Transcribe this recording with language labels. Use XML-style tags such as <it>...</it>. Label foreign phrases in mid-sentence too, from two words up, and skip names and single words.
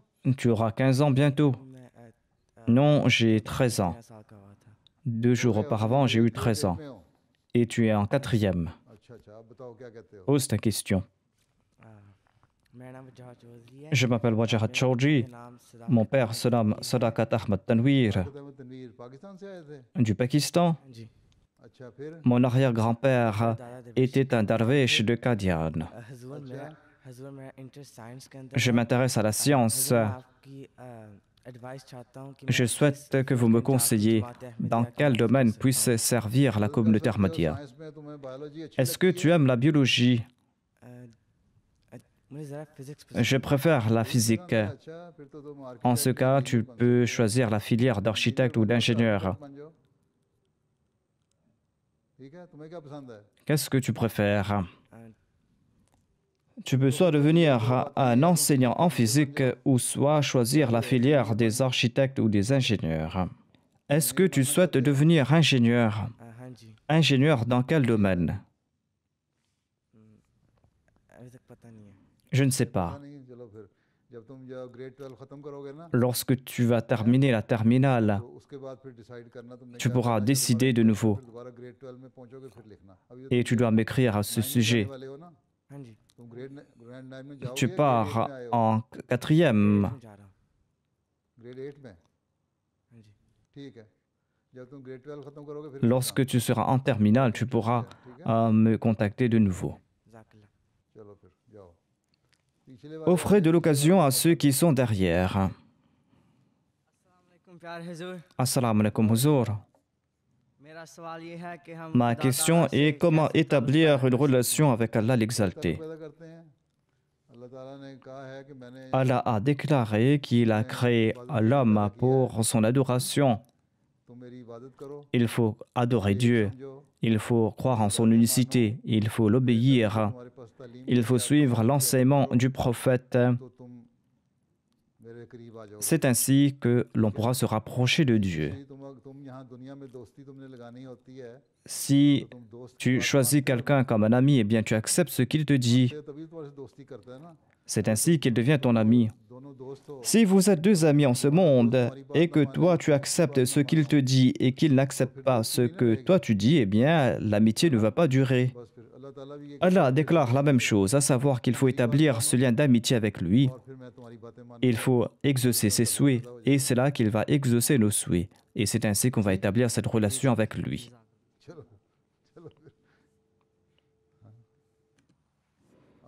<fr>Tu auras 15 ans bientôt.</fr> <ur>میں</ur> <fr>Non, j'ai 13 ans.</fr> <ur>13 سال کا ہوا تھا</ur> <fr>2 jours auparavant, j'ai eu 13 ans.</fr> <ur>میں ہو?</ur> <fr>Et tu es en 4e.</fr> <ur>اچھا اب بتاؤ کیا کہتے ہو?</ur> <fr>Pose ta question.</fr> <ur>میرا نام وجاہت چوہدری ہے</ur> <fr>Je m'appelle Wajahat Chaudhry.</fr> <ur>میرا نام صدا</ur> <fr>Mon père se nomme Sadakat Ahmad Tanwir</fr> <ur>تنویر پاکستان سے آئے تھے?</ur> <fr>du Pakistan.</fr> <ur>ہاں جی اچھا پھر</ur> <fr>Mon arrière-grand-père</fr> <ur>دادا دیوی</ur> <fr>était un darwish de Qadian.</fr> <ur>حضور میرا</ur> <en>interest science</en> <ur>کے اندر</ur> <fr>Je</fr> <ur>ہے.</ur> <fr>m'intéresse à la science.</fr> <ur>حضور، میں آپ کی ایڈوائس چاہتا ہوں کہ</ur> <fr>Je</fr> <ur>میں</ur> <fr>souhaite</fr> <ur>کس</ur> <fr>que vous me</fr> <ur>فیلڈ میں جا کر</ur> <fr>conseilliez</fr> <ur>جماعت</ur> <fr>dans</fr> <ur>احمدیہ</ur> <fr>quel</fr> <ur>کا</ur> <fr>domaine</fr> <ur>کر</ur> <fr>puisse</fr> <ur>سکتا</ur> <fr>servir la communauté Ahmadiyya.</fr> <ur>سائنس میں تمہیں بائیولوجی اچھی</ur> <fr>Est-ce que tu aimes la biologie?</fr> <ur>ہوں۔ مجھے ذرا فزکس</ur> <fr>Je préfère la physique.</fr> <ur>اچھا پھر تو تم</ur> <fr>En ce cas, tu peux choisir la filière d'architecte ou d'ingénieur.</fr> <ur>بن جاؤ. ٹھیک ہے تمہیں کیا پسند ہے?</ur> <fr>Qu'est-ce que tu préfères? Tu peux soit devenir un enseignant en physique ou soit choisir la filière des architectes ou des ingénieurs. Est-ce que tu souhaites devenir ingénieur?</fr> <ur>ہاں جی</ur> <fr>Ingénieur dans quel domaine?</fr> <ur>ابھی تک پتا نہیں ہے</ur> <fr>Je ne sais pas.</fr> <ur>پتا نہیں چلو پھر جب تم جب گریڈ 12 ختم کرو گے نا</ur> <fr>Lorsque tu vas terminer la terminale,</fr> <ur>تو اس کے بعد پھر ڈیسائیڈ کرنا تم نے</ur> <fr>tu</fr> <ur>کیا</ur> <fr>pourras</fr> <ur>کرنا ہے، جب</ur> <fr>décider de nouveau</fr> <ur>پھر دوبارہ گریڈ 12 میں پہنچو گے پھر لکھنا ابھی تو</ur> <fr>et tu dois m'écrire à ce</fr> <ur>تم 9 میں</ur> <fr>sujet.</fr> <ur>جانے والے ہو نا ہاں جی تم گریڈ 9 میں جاؤ گے</ur> <fr>Tu</fr> <ur>یا</ur> <fr>pars</fr> <ur>grade 8 میں آئے ہو</ur> <fr>en 4e.</fr> <ur>میں جا رہا ہوں گریڈ 8 میں ہاں جی ٹھیک ہے جب تم گریڈ 12 ختم کرو گے پھر</ur> <fr>Lorsque tu seras en terminale, tu pourras</fr> <ur>ٹھیک ہے</ur> <fr>me contacter de nouveau.</fr> <ur>جزاک اللہ چلو پھر جاؤ پچھلے والے</ur> <fr>Offrez de l'occasion à ceux qui sont derrière.</fr> <ur>السلام پیارے حضور</ur> <fr>Assalamu alaikum, huzour.</fr> <ur>میرا سوال یہ ہے کہ ہم</ur> <fr>Ma</fr> <ur>خدا</ur> <fr>question</fr> <ur>تعالیٰ سے</ur> <fr>est comment</fr> <ur>کیسے</ur> <fr>établir une relation avec Allah</fr> <ur>کرم</ur> <fr>l'exalté.</fr> <ur>پیدا کرتے ہیں اللہ تعالیٰ نے کہا ہے کہ میں نے</ur> <fr>Allah a déclaré qu'il a créé l'homme pour son adoration.</fr> <ur>تم میری عبادت کرو</ur> <fr>Il faut adorer Dieu.</fr> <ur>سمجھو</ur> <fr>Il faut croire en son unicité. Il faut l'obéir.</fr> <ur>تمہارے پاس تعلیم</ur> <fr>Il faut suivre l'enseignement du prophète.</fr> <ur>تو تم میرے قریب آ جاؤ گے</ur> <fr>C'est ainsi que l'on pourra se rapprocher de Dieu.</fr> <ur>یدی تم یہاں دنیا میں دوستی تم نے لگانی ہوتی ہے</ur> <fr>Si</fr> <ur>تو تم دوست کی</ur> <fr>tu</fr> <ur>بات</ur> <fr>choisis quelqu'un comme un ami, eh bien tu acceptes ce qu'il te dit.</fr> <ur>مانتے ہو، تبھی تمہارے سے دوستی کرتا ہے نا</ur> <fr>C'est ainsi qu'il devient ton ami.</fr> <ur>دونوں دوست ہو</ur> <fr>Si vous êtes deux amis en ce monde et que toi tu acceptes ce qu'il te dit et qu'il n'accepte pas ce que toi tu dis, eh bien l'amitié ne va pas durer.</fr> <ur>بس پھر اللہ تعالیٰ بھی یہ</ur> <fr>Allah déclare la même chose, à savoir qu'il faut établir ce lien d'amitié avec lui.</fr> <ur>اور پھر میں تمہاری باتیں مان</ur> <fr>Il faut exaucer ses souhaits et c'est là qu'il va exaucer nos souhaits. Et c'est ainsi qu'on va établir cette relation avec lui.</fr> <ur>چلو چلو پھر ہاں.</ur>